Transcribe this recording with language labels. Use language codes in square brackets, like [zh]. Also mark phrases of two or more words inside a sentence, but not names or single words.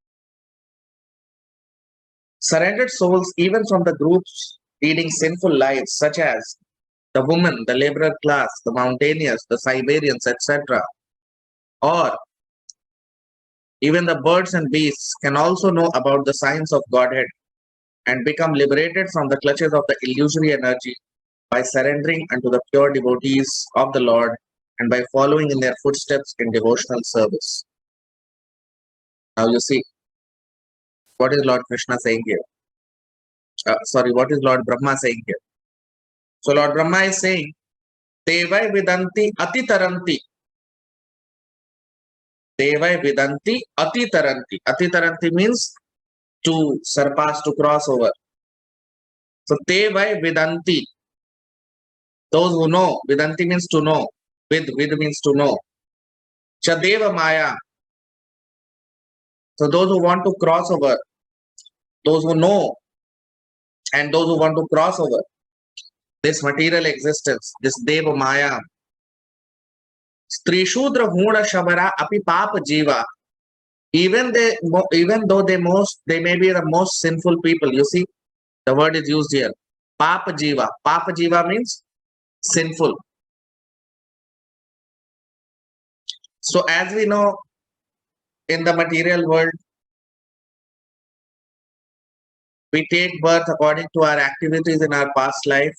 [en] Surrendered souls, even from the groups leading sinful lives, such as the woman, the laborer class, the mountaineers, the Siberians, etc., or even the birds and beasts, can also know about the signs of Godhead and become liberated from the clutches of the illusory energy by surrendering unto the pure devotees of the Lord and by following in their footsteps in devotional service. Now you see, what is Lord Krishna saying here? What is Lord Brahma saying here? So Lord Brahma is saying, [sa] Devai Vidanti Ati Taranti. Devai Vidanti Ati Taranti. Ati Taranti [en] means to surpass, to cross over. [sa] So Devai Vidanti. [en] Those who know, Vidanti means to know. Vid means to know. [sa] Chadeva Maya. [en] So those who want to cross over, those who know, and those who want to cross over this material existence, this [sa] Deva Maya. Stri Shudra Huna Shabara Api Papa Jiva. [en] Even though they may be the most sinful people. You see, the word is used here. [sa] Papa Jiva. Papa Jiva [en] means sinful. So as we know, in the material world, we take birth according to our activities in our past life.